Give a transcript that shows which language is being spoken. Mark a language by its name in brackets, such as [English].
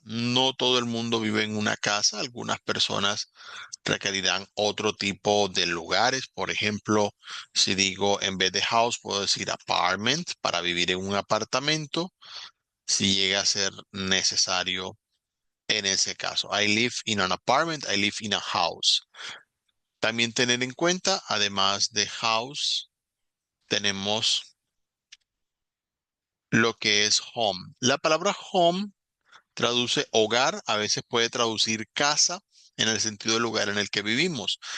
[Spanish] No todo el mundo vive en una casa. Algunas personas requerirán otro tipo de lugares. Por ejemplo, si digo en vez de house, puedo decir apartment para vivir en un apartamento, si llega a ser necesario en ese caso. [English] I live in an apartment, I live in a house. [Spanish] También tener en cuenta, además de house, tenemos lo que es home. La palabra home traduce hogar, a veces puede traducir casa en el sentido del lugar en el que vivimos.